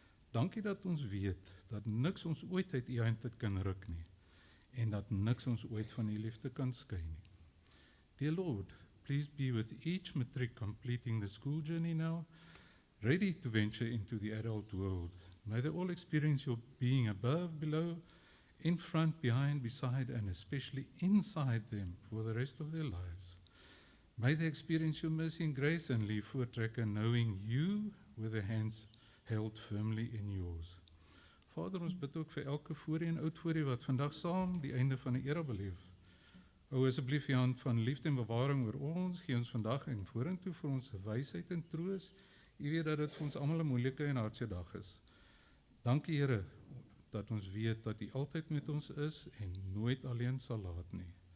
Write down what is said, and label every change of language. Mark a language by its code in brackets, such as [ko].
[af] Dankie dat ons weet dat niks ons ooit uit u hand kan ruk nie en dat niks ons ooit van u liefde kan skei nie. [en] Dear Lord, please be with each matric completing the school journey now, ready to venture into the adult world. May they all experience your being above, below, in front, behind, beside, and especially inside them for the rest of their lives. May they experience your mercy and grace and leave Voortrekker knowing you with their hands held firmly in yours. [af] Vader, ons bid ook vir elke voorie en oud voorie wat vandag saam die einde van die era beleef. Hou asseblief die hand van liefde en bewaring oor ons, gee ons vandag en vorentoe vir ons wysheid en troos. U weet dat dit vir ons almal 'n moeilike en hartseer dag is. Dankie Here dat ons weet dat U altyd met ons is en nooit alleen sal laat nie.